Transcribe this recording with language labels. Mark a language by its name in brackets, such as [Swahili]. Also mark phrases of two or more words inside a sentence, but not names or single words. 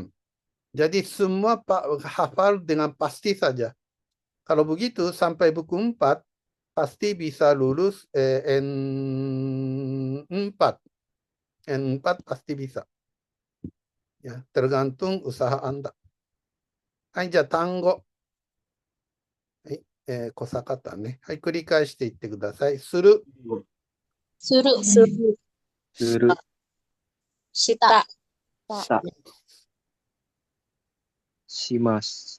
[Indonesian] Jadi semua hafal dengan pasti saja. Kalau begitu sampai buku 4 pasti bisa lulus N4. N4 pasti bisa. Ya, tergantung usaha Anda. Hai, [Japanese] じゃあ単語。はい、小坂ね。はい、繰り返していってください。する、する、する、する、した、さ、します。